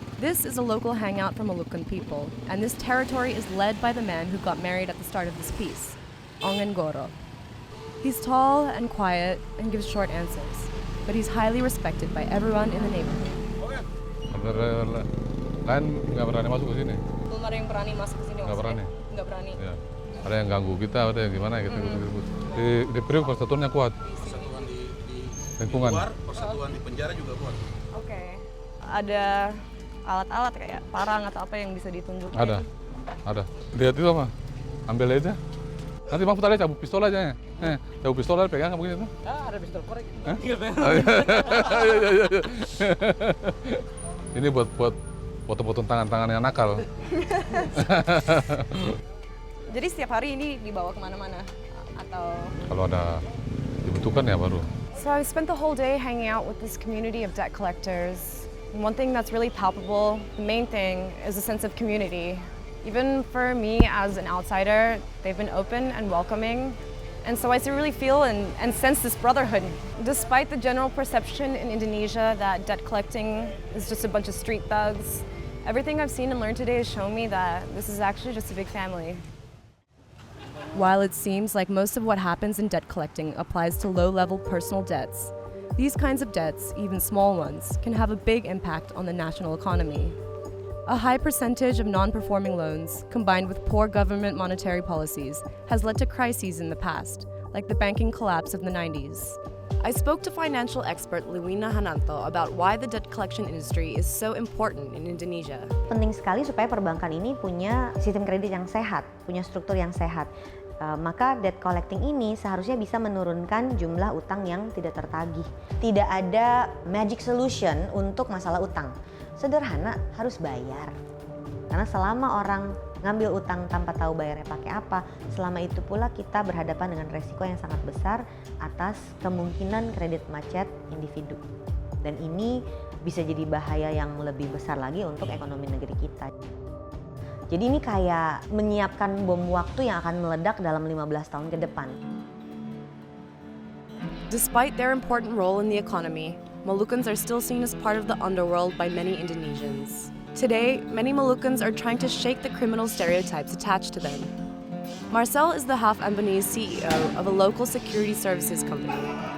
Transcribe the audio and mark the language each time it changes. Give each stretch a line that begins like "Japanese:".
English: This is a local hangout for Moluccan people, and this territory is led by the man who got married at the start of this piece, Ongen Goro. He's tall and quiet and gives short answers, but he's highly respected by everyone in the neighborhood.
Indonesian: Kan nggak berani masuk ke sini. Belum ada yang berani masuk ke sini. Nggak berani. Nggak berani. Ya. Ada yang ganggu kita, ada yang gimana gitu. Di Priok persatuannya kuat. Persatuan di Lingkungan. luar, persatuan di penjara juga kuat. Oke. Ada alat-alat kayak parang atau apa yang bisa ditunjukin? Ada. Lihat itu apa? Ambil aja. Nanti Bang Putar cabut pistol aja ya. Cabut pistol aja pegang begini tuh. Ada pistol korek. Ini buat potong-potong tangan-tangan yang nakal. Jadi setiap hari ini dibawa kemana-mana? Atau? Kalau ada dibutuhkan ya baru.
English: So I spent the whole day hanging out with this community of debt collectors. And one thing that's really palpable, the main thing, is a sense of community. Even for me as an outsider, they've been open and welcoming. And so I really feel and sense this brotherhood. Despite the general perception in Indonesia that debt collecting is just a bunch of street thugs, everything I've seen and learned today has shown me that this is actually just a big family. While it seems like most of what happens in debt collecting applies to low-level personal debts, these kinds of debts, even small ones, can have a big impact on the national economy. A high percentage of non-performing loans, combined with poor government monetary policies, has led to crises in the past, like the banking collapse of the 90s. I spoke to financial expert Luwina Hananto about why the debt collection industry is so important in Indonesia.
Indonesian: Penting sekali supaya perbankan ini punya sistem kredit yang sehat, punya struktur yang sehat. Maka debt collecting ini seharusnya bisa menurunkan jumlah utang yang tidak tertagih. Tidak ada
English: magic solution
Indonesian: untuk masalah utang. Sederhana, harus bayar. Karena selama orang ngambil utang tanpa tahu bayarnya pakai apa, selama itu pula kita berhadapan dengan resiko yang sangat besar atas kemungkinan kredit macet individu. Dan ini bisa jadi bahaya yang lebih besar lagi untuk ekonomi negeri kita. Jadi ini kayak menyiapkan bom waktu yang akan meledak dalam 15 tahun ke depan.
English: Despite their important role in the economy, Moluccans are still seen as part of the underworld by many Indonesians. Today, many Moluccans are trying to shake the criminal stereotypes attached to them. Marcel is the half-Ambonese CEO of a local security services company.